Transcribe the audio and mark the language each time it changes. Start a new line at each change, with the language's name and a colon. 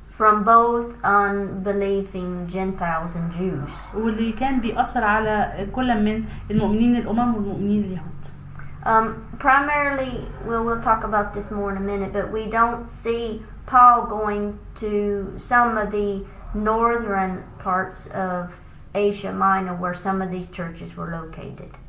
English: from both unbelieving Gentiles and Jews.
Arabic: واللي كان بيأثر على كل من المؤمنين الأمم والمؤمنين اليهود.
English: Primarily, we'll talk about this more in a minute, but we don't see Paul going to some of the northern parts of Asia Minor where some of these churches were located.